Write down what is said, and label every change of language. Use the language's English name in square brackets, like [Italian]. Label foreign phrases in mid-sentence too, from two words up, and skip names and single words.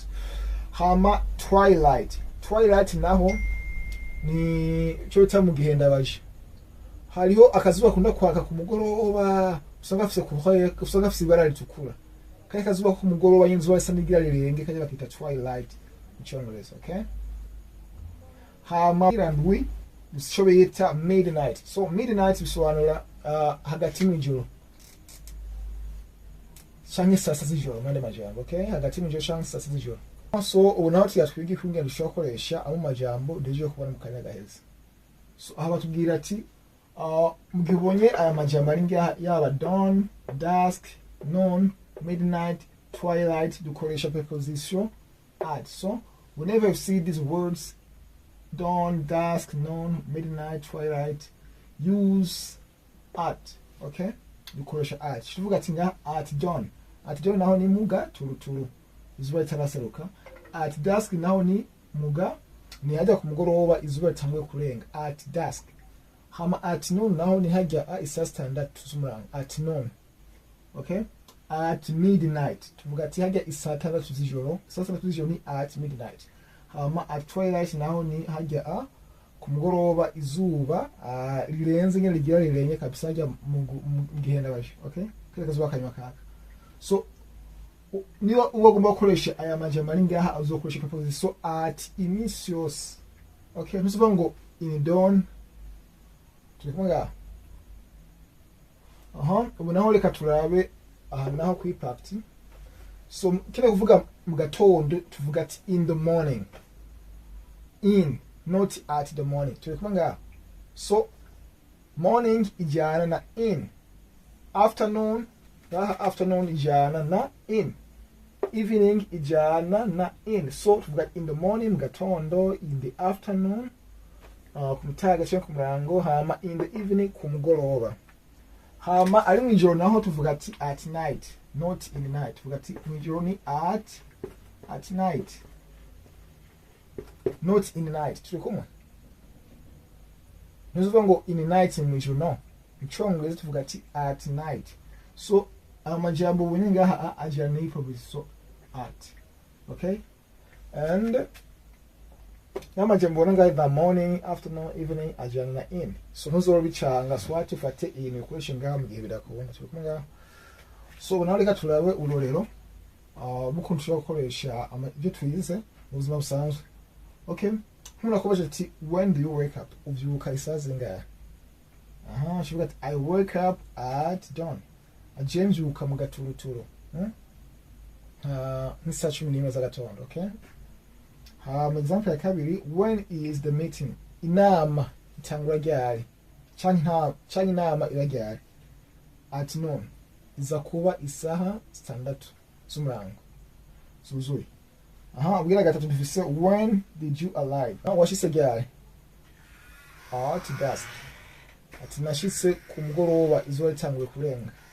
[Rundi] Hama twilight naho ni cyo bita mu gihenda baje. Hariho akazuba kunda kwaka ku mugoroba, usanga afise ibara ritukura. Kandi akazuba ku mugoroba y'inzuba isa n'igira rirenge kajya bakita twilight mu cyongereza. Okay, hama irandwi cyo bita midnight. So midnight bisobanura hagati mu ijoro canke saa 6 z'ijoro mande majambo. Okay, hagati mu ijoro canke saa 6 z'ijoro. So ubu naho tuyatwiga ikunge dushobora koresha amo majambo deje kubona mu kanya gaheza. So aha batubwira ati mugibonye aya majambo ari ngaha yaba [English] dawn, dusk, noon, midnight, twilight, [Rundi] dukoresha [English] preposition at. So whenever you see these words dawn, dusk, noon, midnight, twilight, use at. [Rundi] Okay, dukoresha at. Tuvuga ati nga [English] at dawn. At dawn [Rundi] naho ni muga turuturu izuba itaraseruka. At dusk naho ni muga ni hajya ku mugoroba izuba ritanguye kurenga. [English] At dusk. [Rundi] Hama [English] at noon [Rundi] naho ni hajya isa 6 z'umurango. [English] At noon. Okay, at midnight [Rundi] tuvuga ati hajya isa 6 z'ijoro. Isa 6 z'ijoro ni [English] at midnight. [Rundi] Hama [English] at twilight [Rundi] naho ni hajya ku mugoroba izuba rirenze nyine rigira rirenge kabisa hajya mu gihenda baje. Okay, kile kazuba kanywa kaka. So niba ugomba gukoresha aya majambo ari ngaha uzokoresha [English] preposition at [Rundi] iminsi yose. Okay, ntuzivuga ngo [English] in dawn. [Rundi] Turi kumwe ngaha. Ubu naho reka turabe aha naho kuri part. So kile kuvuga mu gatondo tuvuga ati [English] in the morning. In, not at the morning. [Rundi] Turi kumwe ngaha. So morning ijana na in. [English] Afternoon, afternoon [Rundi] ijana na in. Evening ijana na in. So tuvuga [English] in the morning [Rundi] mu gatondo, [English] in the afternoon [Rundi] kumutaga cyangwa kumurango, hama [English] in the evening [Rundi] kumugoroba. Hama ari mu ijoro naho tuvuga ati [English] at night, not in the night. [Rundi] Tuvuga ati mu ijoro ni [English] at night, not in the night. [Rundi] Turi kumwe? Ntuzuvuga ngo [English] in the night [Rundi] mu ijoro, no. Mu cyongereza tuvuga ati [English] at night. [Rundi] So amajambo ubonye ngaha ajana ni [English] preposition at. Okay? [Rundi] And n'amajambo ubona ngaha [English] the morning, afternoon, evening [Rundi] ajana na in. So ntuzorobicanga swati ufate iyi ni ukoresha ngaha mu gihe bidakubona. Turi kumwe ngaha. So naho reka turabe urorero mukuntu ushobora gukoresha ibyo twize mu buzima busanzwe. Okay? Nk'urakomeje ati [English] when do you wake up? [Rundi] Ubyuka isaha zingahe? [English] She got I wake up at dawn. [Rundi] James mbyuka mu gaturuturu. Nk'isaha 11 z'agatondo. Okay? Example ya kabiri, [English] when is the meeting? [Rundi] Inama itangura ryari? Canke inama iba ryari? [English] At noon. [Rundi] Iza kuba isaha 6 z'umurango. Zuzuye. Ubwira gatatu dufise [English] when did you arrive? [Rundi] Washitse ryari? [English] At dusk. [Rundi] Ati nashitse ku mugoroba izuba ritanguye kurenga.